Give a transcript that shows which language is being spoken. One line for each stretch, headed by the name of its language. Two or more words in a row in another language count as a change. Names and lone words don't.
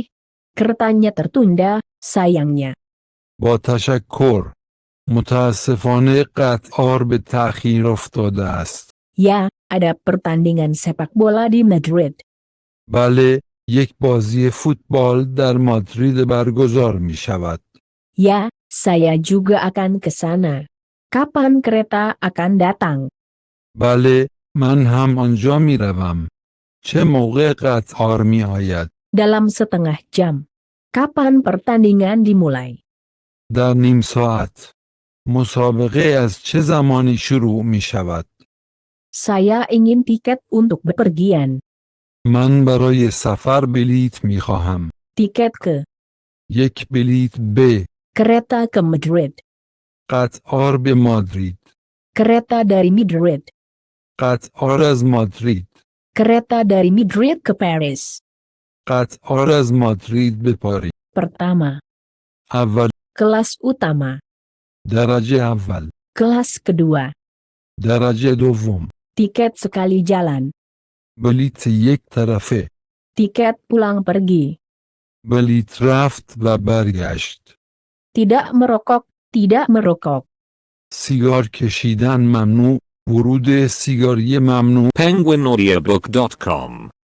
Indonesian: Keretanya tertunda, sayangnya.
Persian: با تشکر. متاسفانه قطار به تأخیر افتاده است.
Indonesian: Ya, ada pertandingan sepak bola di Madrid.
Persian: بله، یک بازی فوتبال در مادرید برگزار می شود.
Indonesian: Ya, saya juga akan ke sana. Kapan kereta akan datang?
Persian: بله، من هم آنجا می روم. چه موقع قطار می آید؟
Indonesian: Dalam setengah jam. Kapan pertandingan dimulai?
Persian: در نیم ساعت. مسابقه از چه زمانی شروع می شود؟
Indonesian: Saya ingin tiket untuk bepergian.
Persian: من برای سفر بلیت می خواهم.
Indonesian: Tiket ke
Persian: یک بلیت به.
Indonesian: kereta ke Madrid.
Persian: قطار به مادرید.
Indonesian: Kereta dari Madrid.
Persian: قطار از مادرید.
Indonesian: Kereta dari Madrid ke Paris.
Persian: قطار از مادرید به پاریس.
Indonesian: Pertama.
Persian: اول.
Indonesian: Kelas utama.
Persian: درجه اول.
Indonesian: Kelas kedua.
Persian: درجه دوم.
Indonesian: Tiket sekali jalan.
Persian: بلیت یک طرفه.
Indonesian: Tiket pulang pergi.
Persian: بلیت رفت و برگشت.
Indonesian: Tidak merokok, tidak merokok.
Persian: سیگار کشیدن ممنوع. ورود سیگاری ممنوع. penguinaudiobook.com